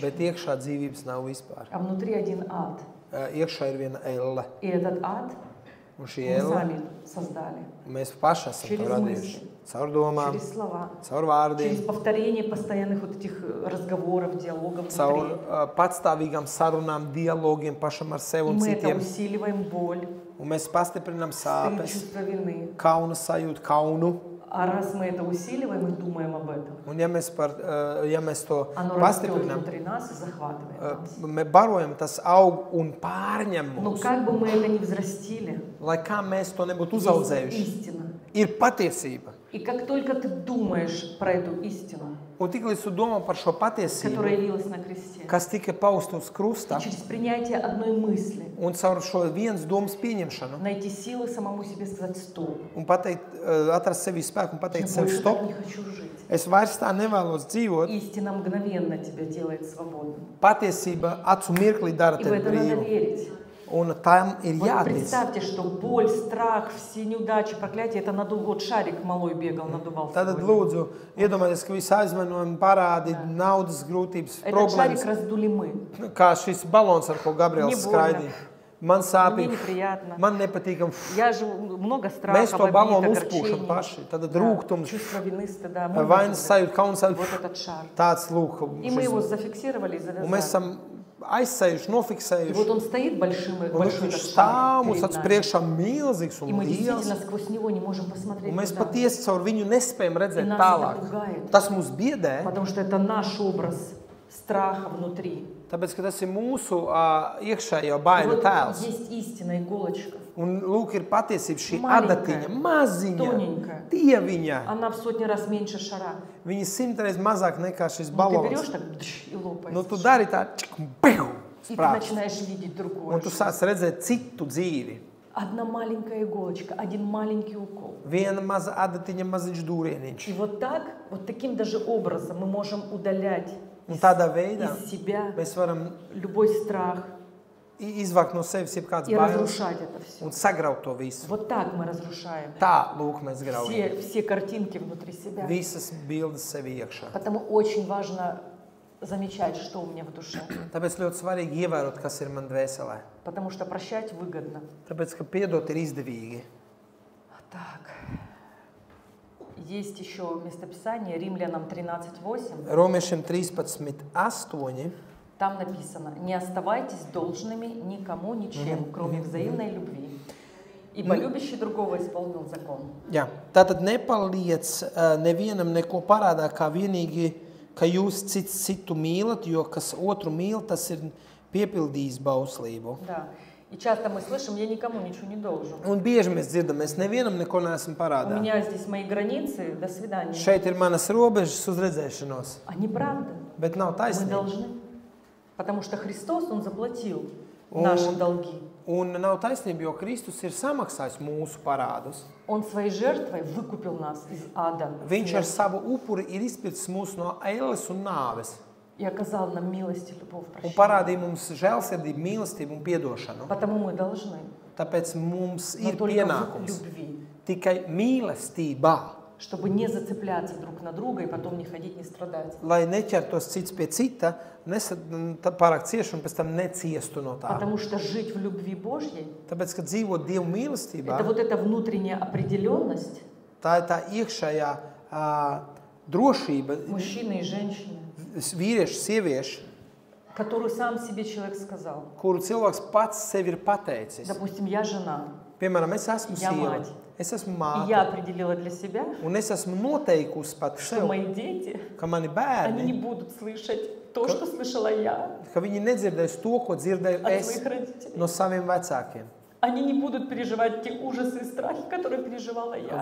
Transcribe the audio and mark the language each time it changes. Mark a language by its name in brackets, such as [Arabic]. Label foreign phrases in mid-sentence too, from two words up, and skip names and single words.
[Latvian] Bet iekšā dzīvības nav vispār. [Russian] А внутри один ад. [Latvian] Iekšā ir viena elle. [Russian] И этот ад [Latvian] Un šī [Russian] мы [Latvian] elle [Russian] сами создали. [Latvian] mēs paši esam to [Russian] Через [Latvian] radījuši. [Russian] мысли. [Latvian] Caur domām, [Russian] Через слова. [Latvian] caur vārdiem, [Russian] Через повторение постоянных вот этих разговоров, диалогов [Latvian] caur [Russian] внутри. [Latvian] patstāvīgām sarunām, dialogiem pašam ar sevi [Russian] И [Latvian] un [Russian] мы это [Latvian] citiem. [Russian] усиливаем боль, [Latvian] Un mēs pastiprinām [Russian] стыд, [Latvian] sāpes, [Russian] чувство вины. [Latvian] kauna sajūtu, kaunu. [Russian] А раз мы это усиливаем и думаем об этом, [Latvian] Un ja mēs to [Russian] оно растет [Latvian] pastiprinām, [Russian] внутри нас и захватывает нас. [Latvian] mēs barojam, tas aug un pārņem [Russian] Но [Latvian] mūs. [Russian] как бы мы это ни взрастили, [Latvian] Lai kā mēs to nebūtu [Russian] есть [Latvian] uzaudzējuši, [Russian] истина. [Latvian] ir patiesība. [Russian] И как только ты думаешь про эту истину, [Latvian] Un tiklīdz tu domā par šo patiesību, [Russian] которая явилась на кресте, [Latvian] kas tika pausta uz krusta, [Russian] через принятие одной мысли, [Latvian] un caur šo vienas domas pieņemšanu, [Russian] найти силы самому себе сказать «стоп». [Latvian] un pateikt, atrast sevi spēku un [Russian] Я [Latvian] pateikt sev [Russian] больше [Latvian] stop, [Russian] так не хочу жить. [Latvian] es vairs tā nevēlos dzīvot. [Russian] Истина мгновенно тебя делает свободным. [Latvian] Patiesība acu mirklī dara [Russian] И в [Latvian] tevi [Russian] это надо [Latvian] brīvu. [Russian] верить. [Latvian] Un tam ir [Russian] Вот [Latvian] jātic. [Russian] представьте, что боль, страх, все неудачи, проклятия, это вот шарик малой бегал, надувался. [Latvian] Tad lūdzu, iedomājieties, ka visi aizvainojumi, parādi, naudas grūtības, [Russian] Этот шарик [Latvian] problēmas, [Russian] раздули мы. [Latvian] kā šis balons, ar ko Gabriels [Russian] Не больно. [Latvian] skraidīja. Man [Russian] Мне [Latvian] sāpīgi, [Russian] неприятно. [Latvian] man nepatīkam. [Russian] Я же много [Latvian] Mēs [Russian] страхов, [Latvian] to balonu [Russian] обид, [Latvian] uzpūšam [Russian] огорчений. [Latvian] paši. Tad [Russian] Да, [Latvian] rūgtums, [Russian] чувство вины, стыда. Мы [Latvian] vainas [Russian] должны [Latvian] sajūta, kauns sajūta. [Russian] вот этот шар. [Latvian] Tāds lūk. [Russian] И мы его [Latvian] šis- [Russian] зафиксировали и [Latvian] Un mēs [Russian] завязали. [Latvian] esam aizsējuši, [Russian] И [Latvian] nofiksējuši. [Russian] вот он стоит большой [Latvian] Un [Russian] этот [Latvian] viņš [Russian] шар [Latvian] stāv mums [Russian] перед [Latvian] acu [Russian] нами. [Latvian] priekšā milzīgs [Russian] И [Latvian] un [Russian] мы действительно [Latvian] liels. [Russian] сквозь него не можем посмотреть [Latvian] Un mēs [Russian] туда. [Latvian] patiesi caur viņu nespējam [Russian] И [Latvian] redzēt [Russian] нас [Latvian] tālāk. [Russian] это пугает. [Latvian] Tas mūs biedē, [Russian] Потому что это наш образ страха внутри. [Latvian] tāpēc, ka tas ir mūsu iekšējo [Russian] И [Latvian] baiļu [Russian] вот [Latvian] tēls. [Russian] есть истина, иголочка. [Latvian] Un lūk, ir patiesība šī Maļiņa, adatiņa, maziņa, [Russian] тоненькая. [Latvian] dieviņa. [Russian] Она в сотни раз меньше шара. [Latvian] Viņa 100 reizes mazāk nekā šis [Russian] Ну, ты [Latvian] balons. [Russian] берешь так и лопаешь. [Latvian] Nu, tu dari tā, čik, biu, [Russian] И ты [Latvian] sprāst. [Russian] начинаешь видеть другое. [Latvian] Un tu sāc redzēt citu dzīvi. [Russian] Одна маленькая иголочка, один маленький укол. [Latvian] Viena maza adatiņa, maziņš dūrieniņš. [Russian] И вот так, вот таким даже образом мы можем удалять [Latvian] Un tādā veidā [Russian] из себя [Latvian] mēs varam [Russian] любой страх [Latvian] izvākt no sevis jebkādas [Russian] и [Latvian] bailes [Russian] разрушать это все. [Latvian] un sagraut to visu. [Russian] Вот так мы разрушаем [Latvian] Tā, lūk, mēs graujam. [Russian] все картинки внутри себя. [Latvian] Visas bildes sevi iekšā. [Russian] Потому очень важно замечать, что у меня в душе. [Latvian] Tāpēc ļoti svarīgi ievērot, kas ir man dvēselē. [Russian] Потому что прощать выгодно. [Latvian] Tāpēc, ka piedot ir izdevīgi. [Russian] Так. Есть еще местописание Римлянам 13:8. [Latvian] Romiešiem 13:8. [Russian] Там написано: «Не оставайтесь должными никому ничем, кроме взаимной любви. Ибо любящий другого исполнил закон». [Latvian] Jā, tātad nepaliec nevienam neko parādā, kā vienīgi, ka jūs citu mīlat, jo kas otru mīl, tas ir piepildījis bauslību. [Russian] Да. И часто мы слышим: «Я никому ничего не должен». [Latvian] Un bieži mēs dzirdam, mēs nevienam neko neesam [Russian] У [Latvian] parādā. [Russian] меня здесь мои границы, до свидания. [Latvian] Šeit ir manas robežas uz redzēšanos, [Russian] А неправда. [Latvian] bet nav [Russian] Мы [Latvian] taisnība. [Russian] должны. Потому что Христос, Он заплатил Он- наши долги. [Latvian] Un nav taisnība, jo Kristus ir samaksājis mūsu parādus. [Russian] Он своей жертвой выкупил нас из ада [Latvian] Viņš ar savu upuri ir izpircis mūs no ēles un nāves [Russian] и оказал нам милость и любовь, [Latvian] un [Russian] прощение. [Latvian] parādīja mums žēlsirdību, mīlestību un piedošanu. [Russian] Потому мы должны. [Latvian] Tāpēc mums [Russian] Но [Latvian] ir [Russian] только в [Latvian] pienākums [Russian] любви. [Latvian] tikai mīlestībā, [Russian] Чтобы не зацепляться друг на друга и потом не ходить, не страдать. [Latvian] lai neķertos cits pie cita, pārāk cieši un pēc tam neciestu no tā. [Russian] Потому что жить в любви Божьей [Latvian] Tāpēc, kad dzīvo Dievu — mīlestībā, [Russian] это вот эта внутренняя определенность [Latvian] tā ir tā iekšējā drošība, [Russian] мужчины и женщины, [Latvian] vīrieši, sievieši, [Russian] которую сам себе человек сказал. [Latvian] kuru cilvēks pats sev ir pateicis. [Russian] Допустим, я жена, [Latvian] Piemēram, es esmu Ja sieva, [Russian] mать. [Latvian] es esmu [Russian] и я [Latvian] māte, [Russian] определила для себя, [Latvian] un es esmu noteikusi pat [Russian] что [Latvian] sev, [Russian] мои дети, [Latvian] ka mani [Russian] они не [Latvian] bērni, [Russian] будут слышать то, что слышала я [Latvian] ka viņi nedzirdēs to, ko dzirdēju [Russian] от [Latvian] es [Russian] своих родителей. [Latvian] no saviem vecākiem. [Russian] Они не будут переживать те ужасы и страхи, которые переживала я.